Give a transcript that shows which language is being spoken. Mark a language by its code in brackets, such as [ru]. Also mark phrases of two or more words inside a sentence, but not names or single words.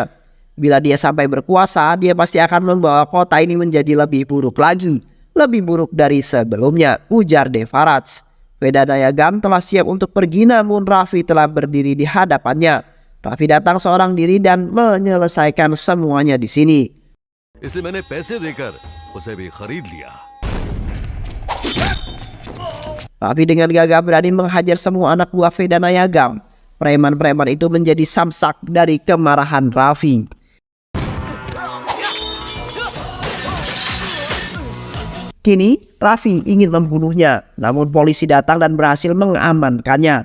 [id] Bila dia sampai berkuasa, dia pasti akan membawa kota ini menjadi lebih buruk lagi. Lebih buruk dari sebelumnya, ujar Devarat. Veda Nayagam telah siap untuk pergi, namun Raffi telah berdiri di hadapannya. Raffi datang seorang diri dan menyelesaikan semuanya di sini. [hi] इसलिए मैंने पैसे देकर उसे भी खरीद लिया. [id] Raffi dengan gagah berani menghajar semua anak buah Veda Nayagam. Preman-preman itu menjadi samsak dari kemarahan Raffi. Kini Raffi ingin membunuhnya, namun polisi datang dan berhasil mengamankannya.